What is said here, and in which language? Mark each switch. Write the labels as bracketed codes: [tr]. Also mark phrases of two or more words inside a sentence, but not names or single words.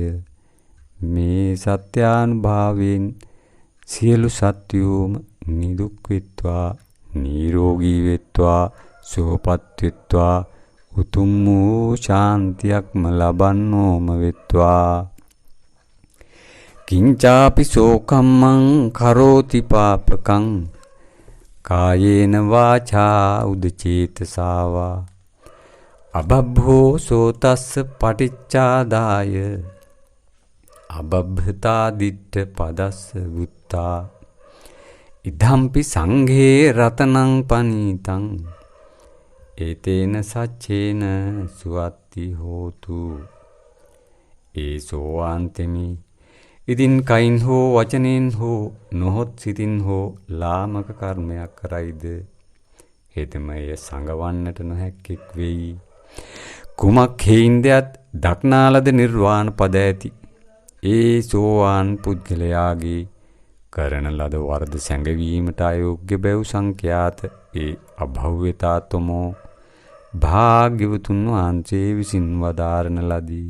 [si] මේ සත්‍යානුභාවයෙන් සියලු සත්වයෝම නිදුක් වෙත්වා නිරෝගී වෙත්වා සුවපත් වෙත්වා උතුම් වූ ශාන්තියක්ම ලබන්නෝම වෙත්වා. [pi] කිංචාපි සෝකම්මං කරෝති පාපකං කායේන වාචා උදචේතසාවා අබබ්බෝ සෝතස්ස පටිච්චාදාය අබබ්බතා දිට්ඨ පදස්ස වුත්තා ඉදම්පි සංඝේ රතනං පනීතං ඒතේන සච්චේන සුවත්ති හෝතු. [si] ඒසෝ ආන්තෙමි ඉදින් කයින් හෝ වචනෙන් හෝ නොහොත් සිතින් හෝ ලාමක කර්මයක් කරයිද හෙතමය සංගවන්නට නොහැක්කෙක් වෙයි. කුමක් හේින්දයත් දක්නාලද නිර්වාණ පද ඇති ඒ සෝවාන් පුද්ගලයාගේ කරන ලද වරද සැඟවීමට අයෝග්‍ය බැව් සංඛ්‍යාත ඒ අභව්‍යතාතමෝ භාග්‍යවතුන් වහන්සේ විසින් වදාරන ලදී.